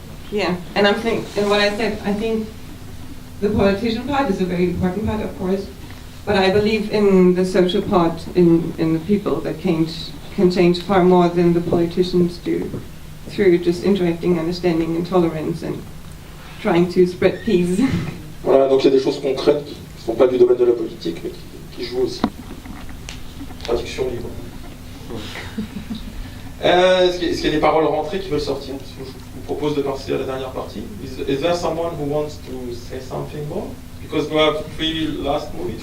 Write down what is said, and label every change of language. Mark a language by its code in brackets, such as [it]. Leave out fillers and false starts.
[en] Yeah, and and what I said, I think the politician part is a very important part, of course, but I believe in the social part, in the people that can change far more than the politicians do, through just interacting, understanding, and tolerance, and trying to spread peace. [fr] Voilà, donc il y a des choses concrètes qui ne sont pas du domaine de la politique, mais qui jouent aussi. Traduction libre. Est-ce qu'il y a des paroles rentrées qui veulent sortir? Je vous propose de passer à la dernière partie. [en] Is there someone who wants to say something more? Because we have 3 last movies.